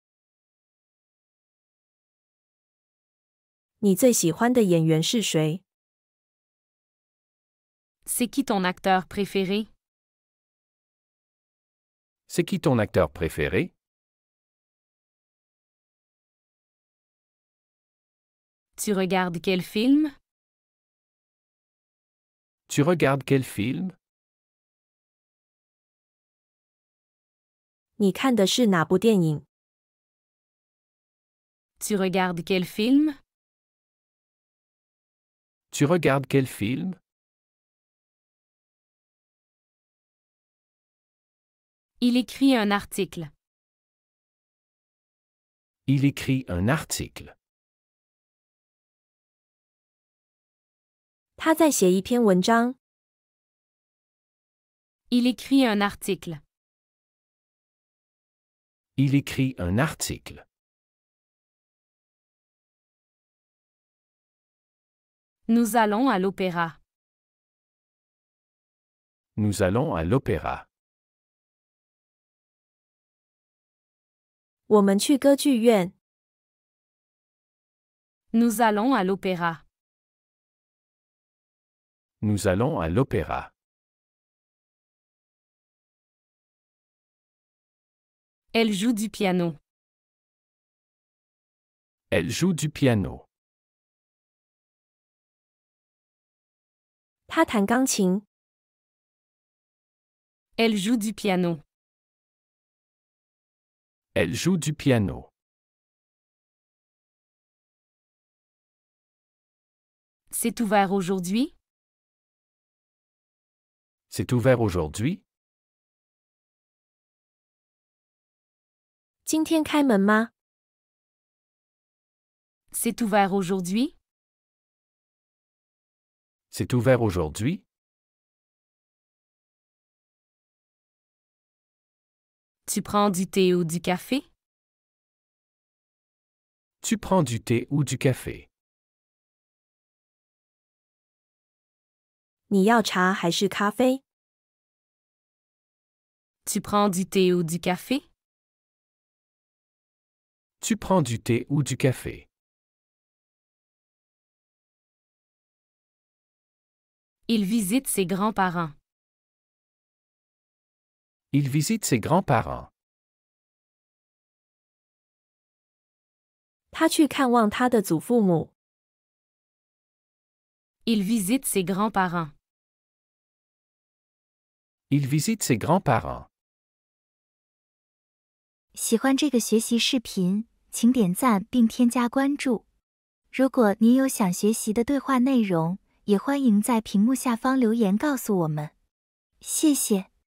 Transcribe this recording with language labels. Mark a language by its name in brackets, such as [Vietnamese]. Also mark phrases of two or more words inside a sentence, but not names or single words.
[Chinese] 你最喜欢的演员是谁？ [French] C'est qui ton acteur préféré? C'est qui ton acteur préféré? Tu regardes quel film? Tu regardes quel film? [Chinese] 你看的是哪部电影？ [French] Tu regardes quel film? Tu regardes quel film? Il écrit un article. Il écrit un article. [Chinese] 他在写一篇文章。 [French] Il écrit un article. Il écrit un article. Nous allons à l'opéra. Nous allons à l'opéra. [Chinese] 我们去歌剧院。 [French] Nous allons à l'opéra. Nous allons à l'opéra. Elle joue du piano. Elle joue du piano. [Chinese] 他弹钢琴。 [French] Elle joue du piano. Elle joue du piano. C'est ouvert aujourd'hui? C'est ouvert aujourd'hui? [Chinese] 今天开门吗？ [French] C'est ouvert aujourd'hui? C'est ouvert aujourd'hui? Tu prends du thé ou du café? Tu prends du thé ou du café? [Chinese] 你要茶还是咖啡？ [French] Tu prends du thé ou du café? Tu prends du thé ou du café? Il visite ses grands-parents. Il visite ses grands-parents. [Chinese] 他去看望他的祖父母。 [French] Il visite ses grands-parents. Il visite ses grands-parents. [Chinese] 喜欢这个学习视频，请点赞并添加关注。如果您有想学习的对话内容，也欢迎在屏幕下方留言告诉我们。谢谢。